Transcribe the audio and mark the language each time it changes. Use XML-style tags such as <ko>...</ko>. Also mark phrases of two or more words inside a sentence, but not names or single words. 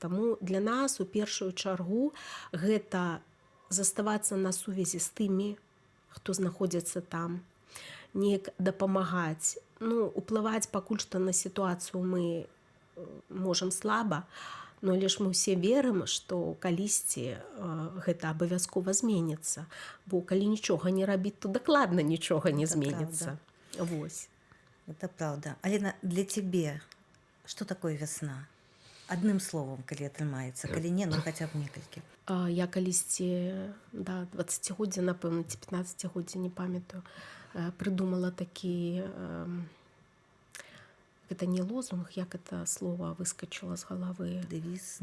<be>Таму для нас у першую чаргу гэта заставацца на сувязі з тымі, хто знаходзіцца там, неяк дапамагаць. Уплываць пакуль што на сітуацыю мы можам слаба, але ж мы ўсе верым, што калісьці гэта абавязкова зменіцца. Бо калі нічога не рабіць, то дакладна нічога не зменіцца. Вось.</be> <ru>Это правда. Алена, для тебе что такое весна? Одним словом,</ru> <be>калі атрымаецца, калі не, хаця б некалькі. Я калісьці, 20-годдзя, напэўна, ці 15-годдзя, не памятаю, прыдумала такі, гэта не лозунг, як</be> <ru>это слово выскочило</ru> <be>з галавы. Дэвіз?</be>